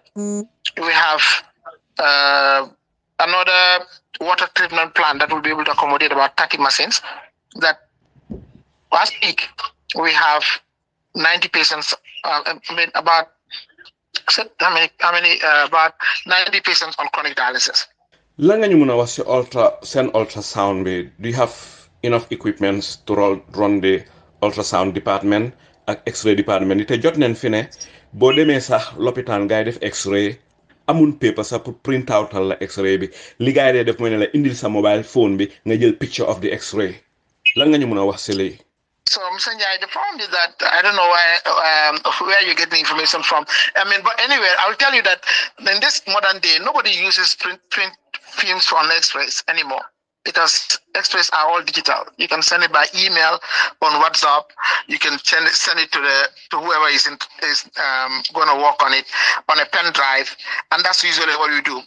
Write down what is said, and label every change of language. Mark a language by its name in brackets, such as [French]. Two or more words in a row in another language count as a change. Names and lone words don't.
[English] We have another water treatment plant that will be able to accommodate about 30 machines. That last week we have 90 patients. About 90 patients on chronic dialysis. [Wolof] Lan nga ñu mëna wax ci ultrasound bi? [English] Do you have enough equipments to run the ultrasound department ak X-ray department? [Wolof] Te jot nañ fi ne bo démé sax l'hôpital ngay def X-ray amun paper sax pour [English] print out [Wolof] la X-ray bi. Li gaay dé def moy ne la indil sa [English] mobile phone [Wolof] bi nga jël [English] picture of the X-ray. [Wolof] Lan nga ñu mëna wax ci li? [English] So, Mr. Njie, the problem is that I don't know where you get the information from. I mean, but anyway, I'll tell you that in this modern day, nobody uses print films on X-rays anymore because X-rays are all digital. You can send it by email, on WhatsApp. You can send it to whoever is going to work on it on a pen drive, and that's usually what we do.